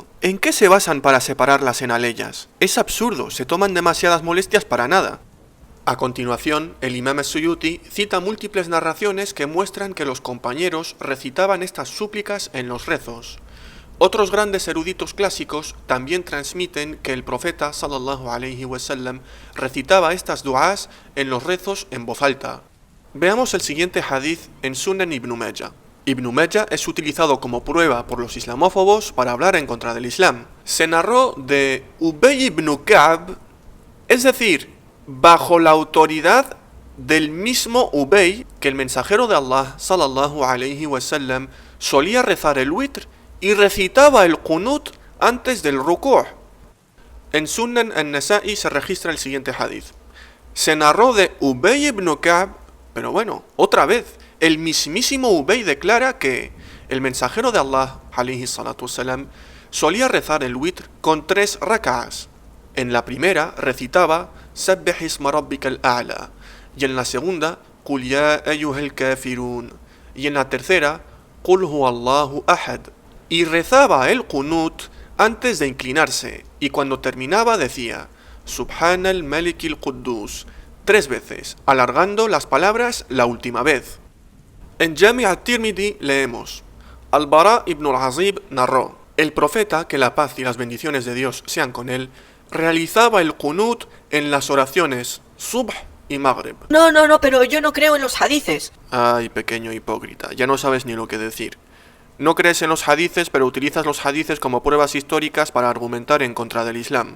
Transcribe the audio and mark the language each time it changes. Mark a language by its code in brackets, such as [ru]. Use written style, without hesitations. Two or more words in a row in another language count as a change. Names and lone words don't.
[es] ¿En qué se basan para separarlas en aleyas? Es absurdo, se toman demasiadas molestias para nada. A continuación, el imam As-Suyuti cita múltiples narraciones que muestran que los compañeros recitaban estas súplicas en los rezos. Otros grandes eruditos clásicos también transmiten que el profeta [ar] صلى الله عليه وسلم [es] recitaba estas du'as en los rezos en voz alta. Veamos el siguiente hadith en Sunan Ibn Majah. Ibn Majah es utilizado como prueba por los islamófobos para hablar en contra del Islam. Se narró de Ubay ibn Ka'b, es decir, bajo la autoridad del mismo Ubay, que el mensajero de Allah [ar] صلى الله عليه وسلم [es] solía rezar el witr y recitaba el qunut antes del ruku'. En Sunan an-Nasa'i se registra el siguiente hadith. Se narró de Ubay ibn Ka'b, pero bueno, otra vez, el mismísimo Ubay declara que el mensajero de Allah [ar] عليه الصلاة والسلام [es] solía rezar el witr con 3 rak'as. En la primera recitaba [ar] سبح اسم ربك الأعلى, [es] y en la segunda [ar] قل يا أيها الكافرون, [es] y en la tercera [ar] قل هو الله أحد. [es] Y rezaba el qunut antes de inclinarse, y cuando terminaba decía [ar] سبحان الملك القدوس [es] 3 veces, alargando las palabras la última vez. En Jami' at-Tirmidhi leemos: Al-Bara ibn al-Azib narró: el profeta, que la paz y las bendiciones de Dios sean con él, realizaba el qunut en las oraciones Subh y Maghrib. No, pero yo no creo en los hadices. Ay, pequeño hipócrita, ya no sabes ni lo que decir. No crees en los hadices, pero utilizas los hadices como pruebas históricas para argumentar en contra del Islam.